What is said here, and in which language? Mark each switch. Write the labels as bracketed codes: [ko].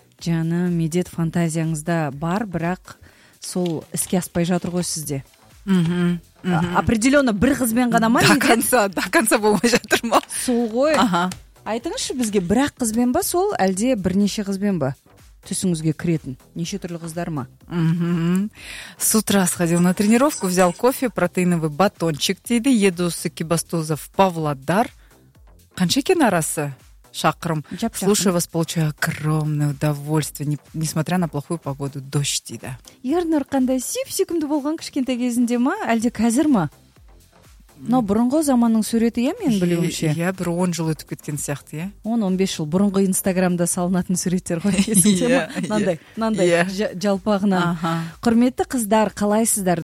[kk] Жаным, медет, фантазияңызда бар, бірақ сол іске аспай жатыр ғой сізде. Мхм. Определенно бір қызбен ғана ма? [ru] До конца [kk] болмай жатыр ма? Сол ғой. Аха. Айтыңызшы бізге, бірақ қызбен ба сол, әлде бірнеше қызбен ба? Түсіңізге кіретін. Неше түрлі қыздар ма? Мхм. [ru] С утра сходил на тренировку, взял кофе, протеиновый батончик дейді. Еду с Кибастузов Павлодар. [kk] Қанша екен арасы? Шақырым. [ru] Слушаю вас, получаю огромное удовольствие, несмотря на плохую погоду, дождь дейді. [kk] Ернұр, қандай сүйіп-сүйкімді болған кішкентай кезінде ма, әлде қазір ма? Но бұрынғы заманның суреті, иә, мен білуімше. Иә, бір 10 жыл өтіп кеткен сияқты, иә. 10-15 жыл бұрынғы Инстаграмда салынатын суреттер ғой, есіңде ма? Мынандай жалпағына. Құрметті қыздар, қалайсыздар?